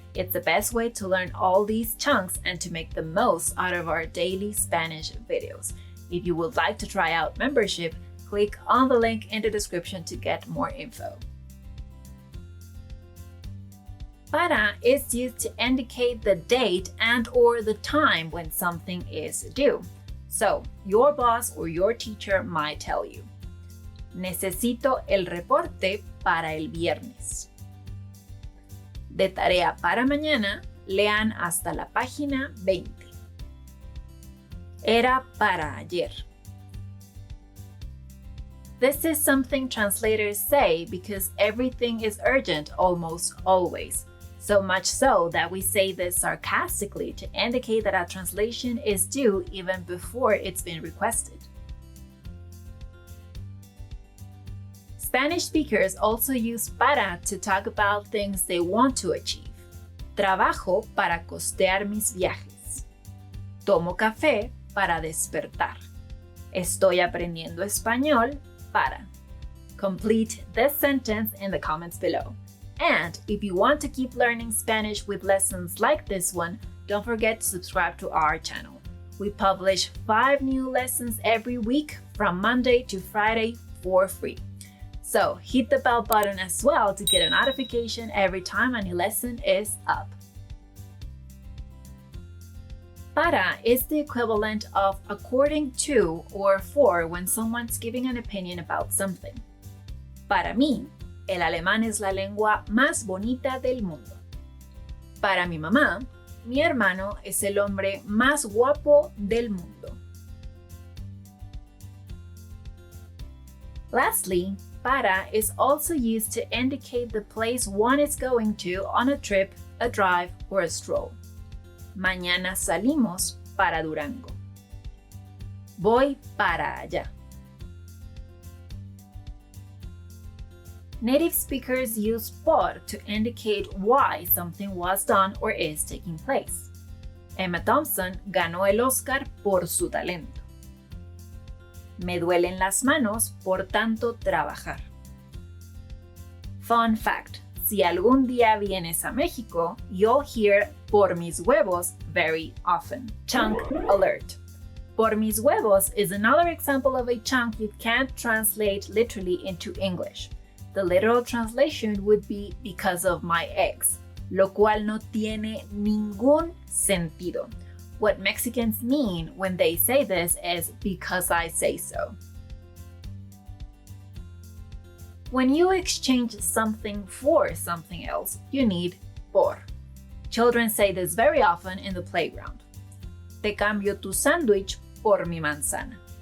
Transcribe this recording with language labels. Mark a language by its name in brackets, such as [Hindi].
[English] It's the best way to learn all these chunks and to make the most out of our daily Spanish videos. If you would like to try out membership, click on the link in the description to get more info. Para is used to indicate the date and or the time when something is due. So, your boss or your teacher might tell you, [Spanish] necesito el reporte para el viernes. De tarea para mañana, lean hasta la página 20. Era para ayer. [English] This is something translators say because everything is urgent almost always. So much so that we say this sarcastically to indicate that a translation is due even before it's been requested. Spanish speakers also use para to talk about things they want to achieve. [Spanish] Trabajo para costear mis viajes. Tomo café para despertar. Estoy aprendiendo español para. [English] Complete this sentence in the comments below. And if you want to keep learning Spanish with lessons like this one, don't forget to subscribe to our channel. We publish 5 new lessons every week from Monday to Friday for free. So hit the bell button as well to get a notification every time a new lesson is up. Para is the equivalent of according to or for when someone's giving an opinion about something. [Spanish] Para mí, el alemán es la lengua más bonita del mundo. Para mi mamá, mi hermano es el hombre más guapo del mundo. [English] Lastly, para is also used to indicate the place one is going to on a trip, a drive, or a stroll. [Spanish] Mañana salimos para Durango. Voy para allá. [English] Native speakers use por to indicate why something was done or is taking place. [Spanish] Emma Thompson ganó el Oscar por su talento. Me duelen las manos por tanto trabajar. [English] Fun fact, [Spanish] si algún día vienes a México, [English] you'll hear [Spanish] por mis huevos [English] very often. Chunk alert. Por mis huevos is another example of a chunk you can't translate literally into English. The literal translation would be because of my eggs, [Spanish] lo cual no tiene ningún sentido. [English] What Mexicans mean when they say this is because I say so. When you exchange something for something else, you need por. Children say this very often in the playground. [Spanish] Te cambio tu sándwich por mi manzana.